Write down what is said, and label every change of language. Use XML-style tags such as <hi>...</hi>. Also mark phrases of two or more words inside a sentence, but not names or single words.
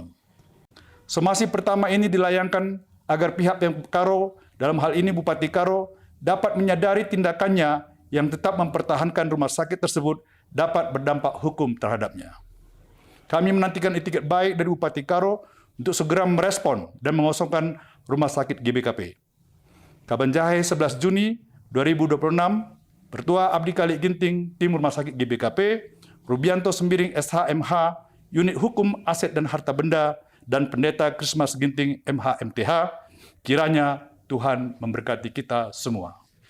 <id>Somasi pertama ini dilayangkan agar pihak Pemkab Karo, dalam hal ini Bupati Karo, dapat menyadari tindakannya yang tetap mempertahankan rumah sakit tersebut dapat berdampak hukum terhadapnya. Kami menantikan itikat baik dari Bupati Karo untuk segera merespon dan mengosongkan rumah sakit GBKP. Kabanjahe 11 Juni 2026, Pertua Abdi Kalik Ginting, Tim Rumah Sakit GBKP, Rubianto Sembiring SHMH, Unit Hukum Aset dan Harta Benda, dan Pendeta Krismas Ginting MH MTH, kiranya Tuhan memberkati kita semua.</id>